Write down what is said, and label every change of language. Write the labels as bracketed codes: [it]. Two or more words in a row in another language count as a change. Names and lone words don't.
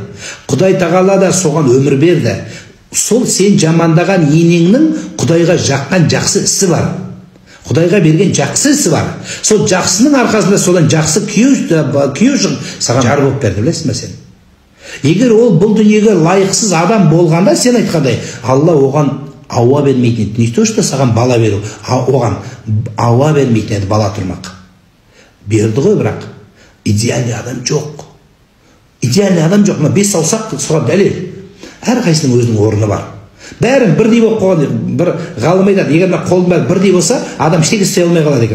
[kk] Құдай тағала да соған өмір берді. Сол сен жамандаған енеңнің Құдайға жаққан жақсы ісі бар. Құдайға берген жақсы ісі бар. Сол жақсының арқасында содан жақсы күйеу саған жар болып берді, білесің бе сен? Егер ол бұл дүниеге лайықсыз адам болғанда, сен айтқандай, Алла оған ауа бермейтін еді. Не то, что саған бала беру, оған ауа бермейтін еді бала тұрмақ. Берді ғой, бірақ идеальный адам жоқ. Идеальный адам жоқ. 5 саусақ соған дәлел. Әрқайсының өзінің орны бар. Бәрін бірдей болып қойған, бір ғалым айтады, егер қолың бәрі бірдей болса, адам ештеңе істей алмай қалады екен.